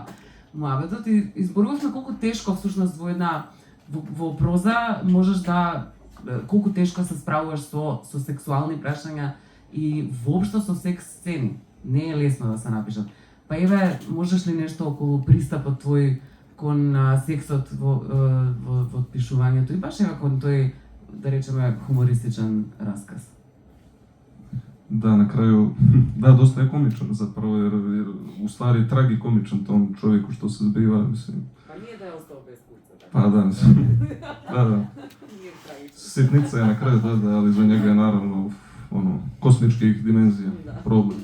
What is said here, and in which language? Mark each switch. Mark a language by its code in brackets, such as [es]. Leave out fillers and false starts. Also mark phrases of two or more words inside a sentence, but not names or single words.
[mk] Муабетот и изборувавме колку тешко всушност во проза можеш да колку тешко се справуваш со сексуални прашања и воопшто со секс сцени. Не е лесно да се напишат. Па еве, можеш ли нешто околу пристапот твој кон сексот во пишувањето и баш ева кон тој, да речеме, хумористичен расказ? [sr] Da, na kraju, da, dosta je komičan zapravo, jer u stvari tragikomičan tom čovjeku što se zbiva, mislim. Pa nije da je ostao bez kurca, tako? Pa da, mislim, da. Nije tragično. Sitnica je na kraju, da, ali za njega je naravno, kosmičkih dimenzija problem.